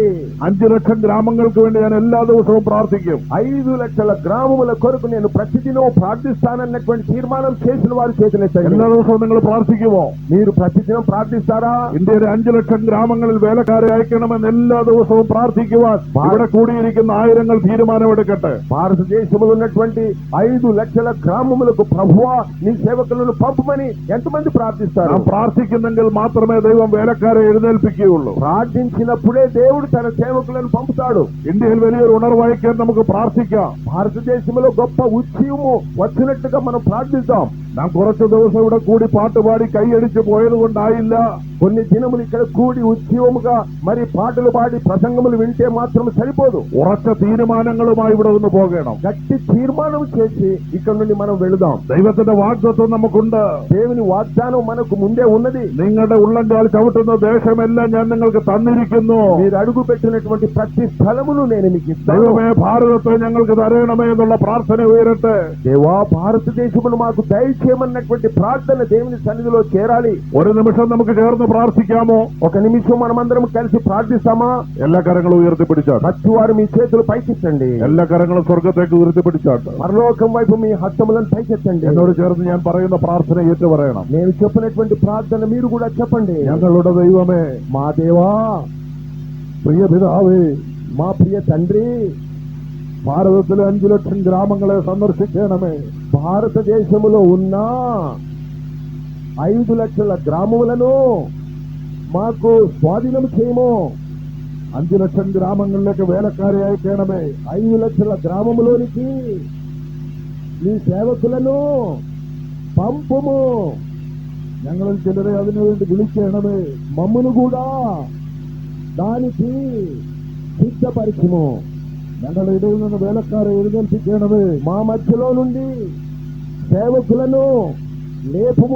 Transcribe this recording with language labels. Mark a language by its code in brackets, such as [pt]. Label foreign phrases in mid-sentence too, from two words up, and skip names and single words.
[ml] 5 ലക്ഷം ഗ്രാമങ്ങൾക്ക് വേണ്ടി ഞാൻ എല്ലാ ദിവസവും പ്രാർത്ഥിക്കും. [te] 5 లక్షల గ్రామముల కొరకు నేను ప్రతిదినం ప్రార్థిస్తానన్నటువంటి తీర్మానం చేసిన వారు చేతులెత్తండి. [ml] എല്ലാ ദിവസവും നിങ്ങൾ പ്രാർത്ഥിക്കുമോ? [te] మీరు ప్రతిదినం ప్రార్థిస్తారా? [ml] ഇന്ത്യയിലെ 5 ലക്ഷം ഗ്രാമങ്ങളിൽ വേലക്കാരെ അയക്കണമെന്ന് എല്ലാ ദിവസവും പ്രാർത്ഥിക്കുവാൻ ഇവിടെ കൂടിയിരിക്കുന്ന ആയിരങ്ങൾ തീരുമാനമെടുക്കട്ടെ. [te] భారతదేశంలో ఉన్నటువంటి 5 లక్షల గ్రామములకు ప్రభువా నీ సేవకులను పంపమని ఎంతమంది ప్రార్థిస్తారు? [ml] നാം പ്രാർത്ഥിക്കുന്നെങ്കിൽ മാത്രമേ ദൈവം വേലക്കാരെ എഴുന്നേൽപ്പിക്കുകയുള്ളൂ. [te] ప్రార్థించినప్పుడే దేవుడు తన సేవకులను పంపుతాడు. [ml] ഇന്ത്യയിൽ വലിയൊരു ഉണർവയക്കാൻ നമുക്ക് പ്രാർത്ഥിക്കാം. [te] భారతదేశంలో గొప్ప ఉద్యమము వచ్చినట్టుగా మనం ప్రార్థిద్దాం. [ml] നാം കുറച്ചു ദിവസം ഇവിടെ കൂടി പാട്ടുപാടി കൈയടിച്ചു പോയത് കൊണ്ടായില്ല. [te] కొన్ని దినములు ఇక్కడ కూడి ఉద్యమముగా మరి పాటలు పాడి ప్రసంగములు వింటే మాత్రం సరిపోదు. [ml] ഉറച്ച തീരുമാനങ്ങളുമായി ഇവിടെ നിന്ന് പോകണം. [te] గట్టి తీర్మానం చేసి ఇక్కడ నుండి మనం వెళదాం. [ml] ദൈവത്തിന്റെ വാഗ്ദത്തം നമുക്കുണ്ട്. [te] దేవుని వాగ్దానం మనకు ముందే ఉన్నది. [ml] നിങ്ങളുടെ ഉള്ളങ്കാൽ ചവിട്ടുന്ന ദേശമെല്ലാം ഞാൻ നിങ്ങൾക്ക് തന്നിരിക്കുന്നു. [te] మీరు అడుగు పెట్టినటువంటి ప్రతి స్థలమును నేను మీకు ఇస్తాను. [ml] ദൈവമേ ഭാരതത്തെ ഞങ്ങൾക്ക് തരണമേ എന്നുള്ള പ്രാർത്ഥന ഉയരട്ടെ. [te] దేవా భారతదేశమును మాకు దయచేయమన్నటువంటి ప్రార్థన దేవుని సన్నిధిలో చేరాలి. [ml] ഒരു నిమిഷം നമുക്ക് ചേർന്ന് പ്രാർത്ഥിക്കാമോ? [te] ఒక నిమిషం మనమందరం కలిసి ప్రార్థిస్తామా? [ml] എല്ലാ കരങ്ങളും ഉയർത്തിപ്പിടിച്ചാട്ട്. [te] ప్రతి వారు మీ చేతులు పైకెత్తండి. [ml] എല്ലാ കരങ്ങളും സ്വർഗത്തേക്ക് ഉയർത്തിപ്പിടിച്ചാട്ട്. [te] పరలోకం వైపు మీ హస్తములను పైకెత్తండి. [ml] എന്നോട് ചേർന്ന് ഞാൻ പറയുന്ന പ്രാർത്ഥന ഏറ്റു പറയണം. [te] నేను చెప్పినటువంటి ప్రార్థన మీరు కూడా చెప్పండి. [ml] ഞങ്ങളുടെ ദൈവമേ, [te] మా దేవా, [ml] പ്രിയ പിതാവേ, [te] మా ప్రియ తండ్రి, [ml] ഭാരതത്തിലെ 5 ലക്ഷം ഗ്രാമങ്ങളെ സന്ദർശിക്കണമേ. [te] భారతదేశములో ఉన్న 5 లక్షల గ్రామములను మాకు స్వాధీనం చేయము. [ml] 5 ലക്ഷം ഗ്രാമങ്ങളിലേക്ക് വേലക്കാരെ അയക്കണമേ. [te] 5 లక్షల గ్రామములోనికి నీ సేవకులను పంపుము. [ml] ഞങ്ങളിൽ ചിലരെ അതിനുവേണ്ടി വിളിക്കണമേ. [te] మమ్మును కూడా దానికి సిద్ధపరచుము. [ml] ഞങ്ങളുടെ ഇടയിൽ നിന്ന് വേലക്കാരെ എഴുന്നേൽപ്പിക്കണമേ. [te] మా మధ్యలో నుండి సేవకులను లేపుము.